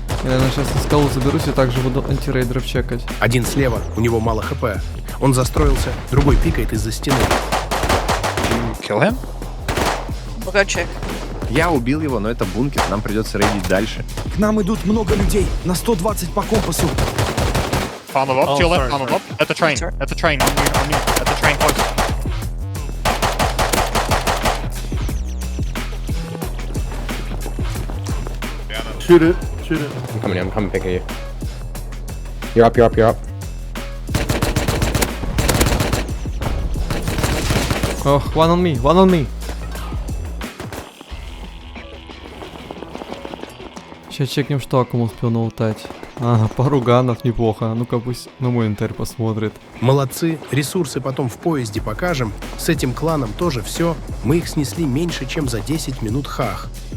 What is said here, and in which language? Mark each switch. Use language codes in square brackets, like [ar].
[ru] Я, наверное, сейчас на скалу заберусь и также буду антирейдеров чекать. Один слева, у него мало хп. Он застроился, другой пикает из-за стены. [en] Kill him? [ru] Богачек. Я убил его, но это бункер, нам придется рейдить дальше. К нам идут много людей, на 120 по компасу. [en] Found the lock, to your left, found the lock. At the train, at the train, on you, at the train close. Shoot it, shoot it. I'm coming pick you. You're up, you're up, you're up. Ох, one on me, one on me. [ru] Сейчас чекнем, что Акум успел наутать. Ага, пару ганов, неплохо. Ну-ка пусть на мой инвентарь посмотрит. Молодцы, ресурсы потом в поезде покажем. С этим кланом тоже все. Мы их снесли меньше, чем за 10 минут хах.